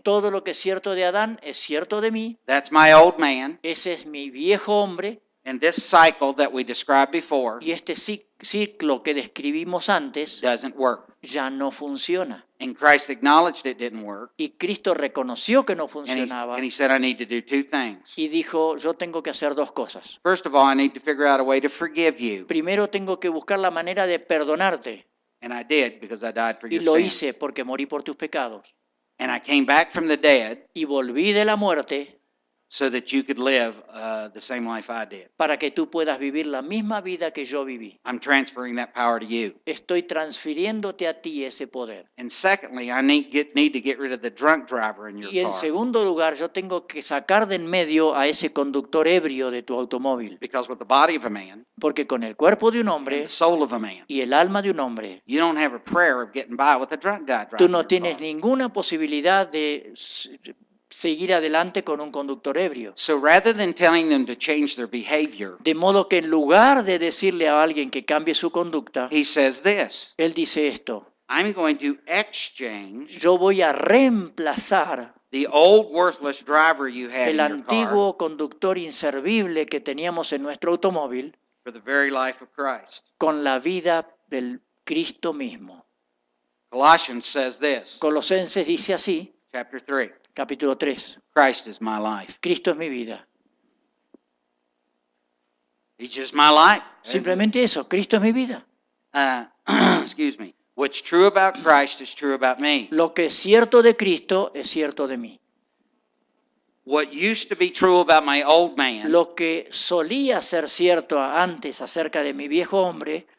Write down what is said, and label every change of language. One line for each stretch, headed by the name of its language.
Spanish: Todo lo que es cierto de Adán es cierto de mí.
English: That's my old man.
Spanish: Ese es mi viejo hombre.
English: And this cycle that we described before
Spanish: Y este ciclo que describimos antes
English: doesn't work.
Spanish: ya no funciona.
English: And Christ acknowledged it didn't work.
Spanish: Y Cristo reconoció que no
English: And
Spanish: funcionaba
English: he said, I need to do two things.
Spanish: y dijo, yo tengo que hacer dos cosas.
English: First of all, I need to figure out a way to forgive you.
Spanish: Primero tengo que buscar la manera de perdonarte.
English: And I did because I died for
Spanish: Y
English: your
Spanish: lo
English: sins.
Spanish: hice porque morí por tus pecados.
English: And I came back from the dead
Spanish: Y volví de la muerte
English: so that you could live the same life I did.
Spanish: para que tú puedas vivir la misma vida que yo viví.
English: I'm transferring that power to you.
Spanish: Estoy transfiriéndote a ti ese poder.
English: And secondly, I need to get rid of the drunk driver in your
Spanish: Y en
English: car.
Spanish: segundo lugar, yo tengo que sacar de en medio a ese conductor ebrio de tu automóvil.
English: Because with the body of a man
Spanish: Porque con el cuerpo de un
English: and
Spanish: hombre
English: the soul of a man,
Spanish: y el alma de un hombre,
English: you don't have a prayer of getting by with a drunk guy driving
Spanish: tú no
English: your
Spanish: tienes
English: car.
Spanish: ninguna posibilidad de seguir adelante con un conductor ebrio.
English: So rather than telling them to change their behavior,
Spanish: De modo que en lugar de decirle a alguien que cambie su conducta,
English: he says this,
Spanish: él dice esto:
English: I'm going to exchange
Spanish: yo voy a reemplazar
English: the old worthless driver you had
Spanish: el
English: in your car
Spanish: antiguo conductor inservible que teníamos en nuestro automóvil
English: for the very life of Christ.
Spanish: con la vida del Cristo mismo.
English: Colossians says this,
Spanish: Colosenses dice así,
English: chapter 3,
Spanish: capítulo 3,
English: Christ is my life.
Spanish: Cristo es mi vida.
English: He's just my life.
Spanish: Simplemente eso, Cristo es mi vida.
English: Excuse me. What's true about Christ is true about me.
Spanish: Lo que es cierto de Cristo es cierto de mí.
English: What used to be true about my old man,
Spanish: Lo que solía ser cierto antes acerca de mi viejo hombre,